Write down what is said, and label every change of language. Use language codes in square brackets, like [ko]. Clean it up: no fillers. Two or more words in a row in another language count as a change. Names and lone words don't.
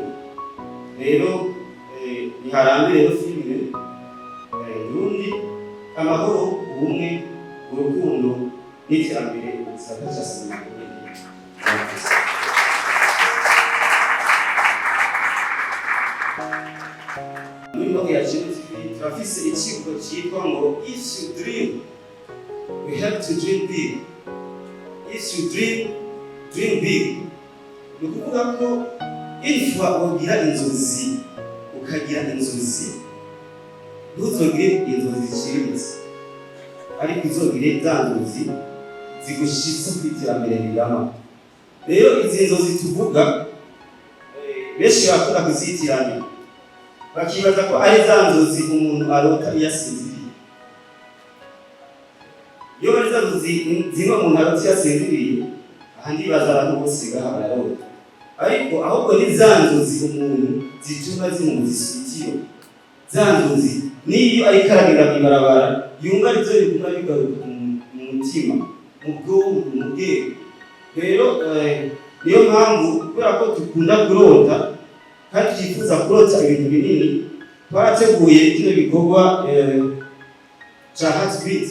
[rn] Rero niharambe rero filime Burundi, amahoro, ubumwe, urukundo n'iterambere gisata cya sinema. Muri Moria Channel TV turafise ikigo cyitwa ngo [en] if you dream we have to dream big. If you dream big. [rn] Ni ukuvuga ko if wagira inzozi ukagira inzozi, ntuzogire inzozi ziciriritse, ariko uzogire za nzozi zigushitsa ku iterambere rirama. Rero izi nzozi tuvuga benshi bakunda kuzitiranya, bakibaza ko ari za nzozi umuntu arota iyo asinziriye. Iyo ari za nzozi zimwe umuntu arota iyo asinziriye, ahandi baza abantu bose gaha bararota, ariko ahubwo ni za nzozi umuntu zituma zimuzisitiro. Za nzozi niyo ariko aragenda mw'ibarabara yumva arizo biguma bigaruka mu mutima, mu bwonko, mu bwenge. Rero niyo mpamvu kubera ko dukunda kurota kandi twifuza kurota ibintu binini, twarateguye kino gikorwa ca Heartbeat.